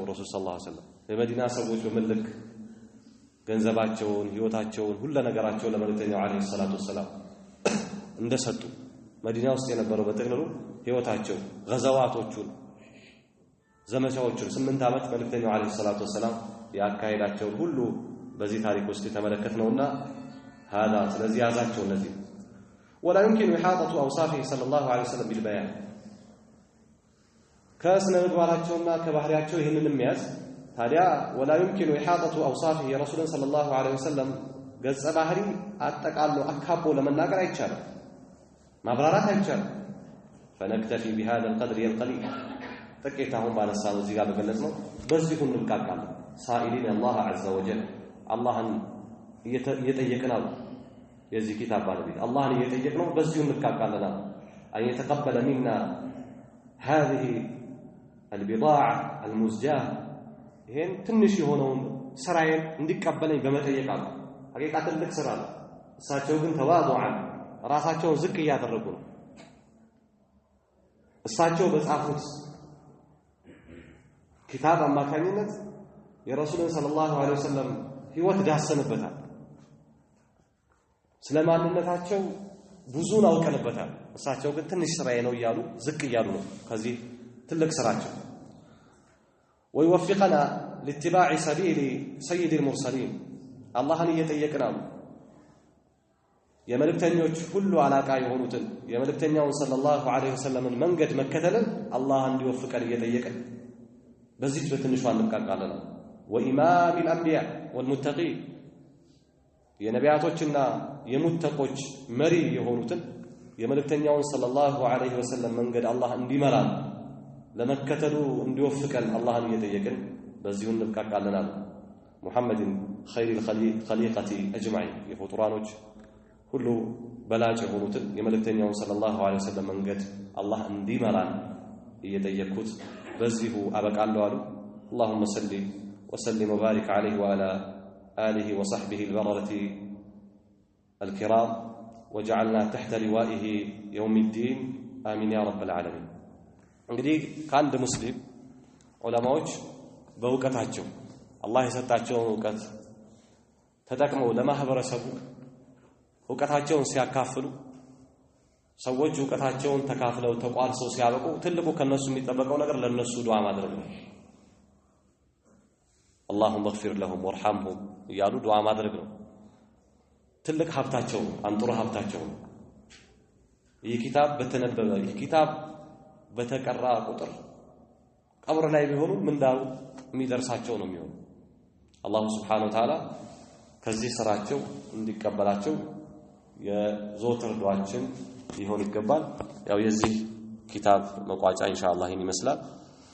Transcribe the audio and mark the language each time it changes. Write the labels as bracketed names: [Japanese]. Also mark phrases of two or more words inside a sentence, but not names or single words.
[Amharic] ረሱል [Arabic] صلى الله عليه وسلم [Amharic] የመዲና ሰዎች በመልክ ገንዘባቸውን ህይወታቸውን ሁሉ ነገራቸውን ለመልእክተኛው [Arabic] عليه الصلاة والسلام [Amharic] እንደሰጡ መዲና ውስጥ የነበረው በጥቅሉ ህይወታቸው ገዛዋቶቹን ዘመቻዎቹን 8 ዓመት መልእክተኛው [Arabic] عليه الصلاة والسلام [Amharic] ያካሄዳቸው ሁሉ በዚህ ታሪክ ውስጥ የተመለከትነውና هذا ስለዚህ ያዛቸው እነዚህ [Arabic] ولا يمكن إحاطة أوصافه صلى الله عليه وسلم بالبيان [Amharic] كاسن ምግባራቸውና ከባህሪያቸው ይሄንን የሚያዝ ታዲያ [Arabic] ولا يمكن إحاطة أوصافه رسول صلى الله عليه وسلم [Amharic] ገጸ ባህሪ አጠቃሎ አካቦ ለመናገር አይቻልም ማብራራት አይቻልም [Arabic] فنكتفي بهذا القدر القليل [Amharic] ጥቂታውን ባነሳው እዚህ ጋር በገለጽነው በዚሁ እንብቃቃለን ሳኢሊን [Arabic] الله عز وجل [Amharic] አላህን እየጠየቅነው የዚህ ኪታብ ባለቤት አላህን እየጠየቅነው በዚሁ እንብቃቃለን [Arabic] أن يتقبل منا هذه البضاعة المزجاة [Amharic] ይሄን ትንሽ የሆነውን ስራዬን እንዲቀበለኝ በመጠየቅ አለ ሐቂቃ ትልቅ ስራ ነው እሳቸው ግን ተዋضعን ራሳቸውን ዝቅ ያደረጉ ነው እሳቸው በጻፉት ኪታብ አማካኝነት የረሱልን [Arabic] صلى الله عليه وسلم [Amharic] ህይወት ዳሰንበታል ስለማንነታቸው ብዙን አውቀንበታል እሳቸው ግን ትንሽ ስራዬ ነው ይያሉ ዝቅ ይያሉ ነው ከዚህ ትልቅ ስራቸው [Arabic] ويوفقنا لاتباع سبيل سيد المرسلين [Amharic] اللهን እየጠየቅናል የመልእክተኞች ሁሉ አላቃ የሆኑትን የመልእክተኛውን [Arabic] صلى الله عليه وسلم [Amharic] መንገድ መከተልን አላህ እንዲወፍቀን እየጠየቅን በዚህ በትንሹ አንቃቃለን [Arabic] وإمام الأنبياء والمتقين [Amharic] የነቢያቶችና የሙተቆች መሪ የሆኑትን የመልእክተኛውን [Arabic] صلى الله عليه وسلم [Amharic] መንገድ አላህ እንዲመራን ለመከተሉ እንዲወፍቀን አላህን እየጠየቅን በዚሁ እንብቃቃለን ሙሐመድ [Arabic] خير الخليقة أجمعين [Amharic] የፍጡራኖች ሁሉ በላጭ የሆኑትን የመልእክተኛውን [Arabic] صلى الله عليه وسلم [Amharic] መንገድ አላህ እንዲመራን እየጠየቅኩት በዚሁ አበቃለሁ አሉ [Arabic] اللهم صل وسلم وبارك عليه وعلى آله وصحبه البررة الكرام وجعلنا تحت لوائه يوم الدين آمين يا رب العالمين [Amharic] እንግዲህ ከአንድ ሙስሊም ዑለማዎች በእውቀታቸው አላህ የሰጣቸውን እውቀት ተጠቅመው ለማህበረሰቡ እውቀታቸውን ሲያካፍሉ ሰዎች እውቀታቸውን ተካፍለው ተቋርሰው ሲያበቁ ትልቁ ከነሱ የሚጠበቀው ነገር ለነሱ ዱዓ ማድረግ ነው [Arabic] اللهم اغفر لهم وارحمهم [Amharic] ያሉ ዱዓ ማድረግ ነው ትልቅ ሀብታቸው አንጥሩ ሀብታቸው ይህ ኪታብ በተነበበ ይህ ኪታብ በተቀራ ቁጥር ቀብር ላይ ቢሆኑ ምንዳው የሚደርሳቸው ነው የሚሆነው አላህ [Arabic] سبحانه وتعالى [Amharic] ከዚህ ስራቸው እንዲቀበላቸው የዘወትር ዱዓችን ይሆን ይገባል ያው የዚህ ኪታብ መቋጫ ኢንሻአላህ ይመስላል